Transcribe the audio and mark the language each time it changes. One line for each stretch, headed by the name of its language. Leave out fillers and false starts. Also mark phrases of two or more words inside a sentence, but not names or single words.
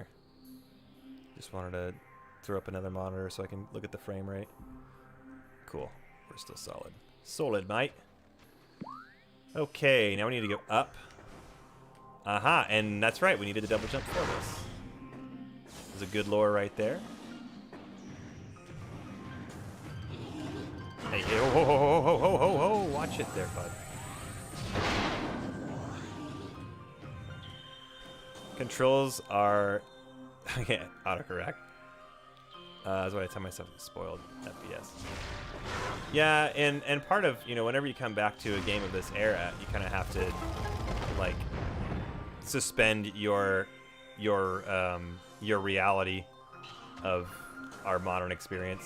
English: Just wanted to throw up another monitor so I can look at the frame rate. Cool. We're still solid. Solid, mate. Okay, now we need to go up. Aha, and that's right, we needed the double jump for this. There's a good lure right there. Hey, ho, ho, ho, ho, ho, ho, ho, watch it there, bud. Controls are, yeah, autocorrect. That's what I tell myself, spoiled FPS. Yeah, and part of, you know, whenever you come back to a game of this era, you kind of have to, like, suspend your reality of our modern experience.